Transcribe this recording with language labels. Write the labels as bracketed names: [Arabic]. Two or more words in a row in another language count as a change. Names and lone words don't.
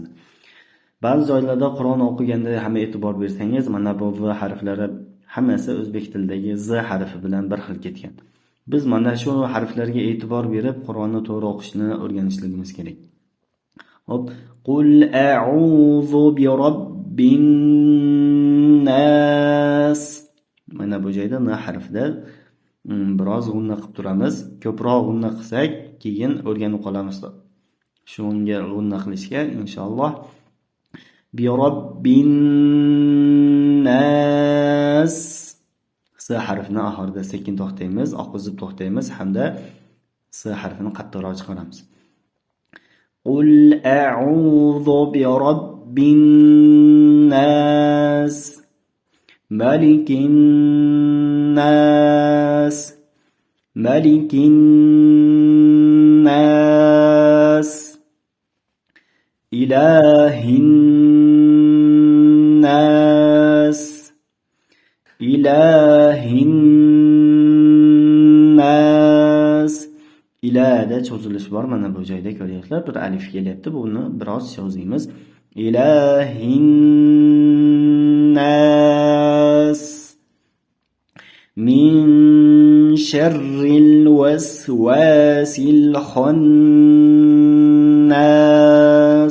[Uzbek] Ba'zi joylarda Qur'on o'qiganda hamma e'tibor bersangiz, mana bu v harflari hammasi o'zbek tilidagi z harfi bilan bir xil ketgan. Biz mana shu harflarga e'tibor berib, Qur'onni to'g'ri o'qishni o'rganishligimiz kerak. [Arabic] Hop, قل أعوذ برب الناس. [Uzbek] Mana bu joyda n harfida biroz g'unna qilib turamiz. Ko'proq g'unna qilsak, keyin o'rganib qolamiz. Shunga g'unna qilishga [Arabic] إن شاء الله برب الناس. [Uzbek] S harfini oxirida sekin to'xtaymiz, oqizib to'xtaymiz hamda s harfini qattiqroq chiqaramiz. [Arabic] قل أعوذ برب الناس ملك الناس ملك الناس إله الناس إله الناس. [Uzbek] Ilada cho'zilish bor, mana bu joyda ko'ryapsizlar, bir alif kelyapti, buni biroz cho'zamiz. [Arabic] إله الناس من شر الوسواس الخناس.